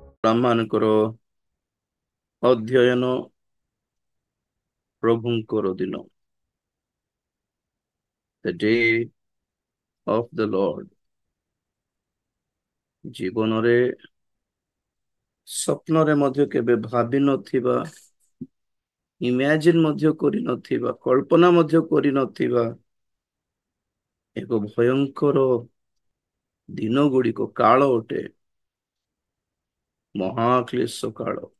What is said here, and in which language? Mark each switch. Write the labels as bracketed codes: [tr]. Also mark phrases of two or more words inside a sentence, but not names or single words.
[or] ଆମମାନଙ୍କର ଅଧ୍ୟୟନ ପ୍ରଭୁଙ୍କର ଦିନ, [en] the day of the Lord। [or] ଜୀବନରେ ସ୍ୱପ୍ନରେ ମଧ୍ୟ କେବେ ଭାବି ନଥିବା, ଇମାଜିନ୍ ମଧ୍ୟ କରିନଥିବା, କଳ୍ପନା ମଧ୍ୟ କରିନଥିବା ଏକ ଭୟଙ୍କର ଦିନ ଗୁଡ଼ିକ କାଳ ଅଟେ, ମହାକ୍ଲେଶ କାଳ,